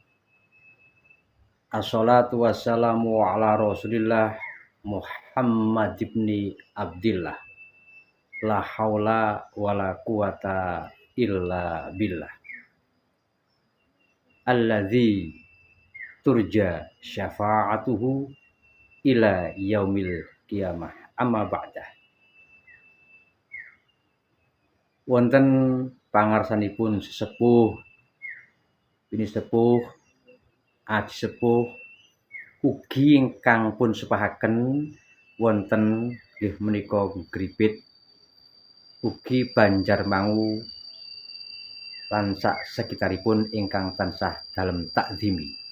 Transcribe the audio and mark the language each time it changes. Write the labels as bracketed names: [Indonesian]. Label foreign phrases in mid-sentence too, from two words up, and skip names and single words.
[Arabic] الصلاة والسلام على رسول الله محمد بن عبد الله. لا حول ولا قوة إلا بالله. الذي ترجى شفاعته إلى يوم القيامة. أما بعد. [Javanese] Wonten pangarsanipun sesepuh, bini sepuh, aji sepuh, ugi ingkang pun sepahaken wonten nggih menika Gripit, ugi Banjarmangu lan sak sekitaripun ingkang tansah dalem takzimi.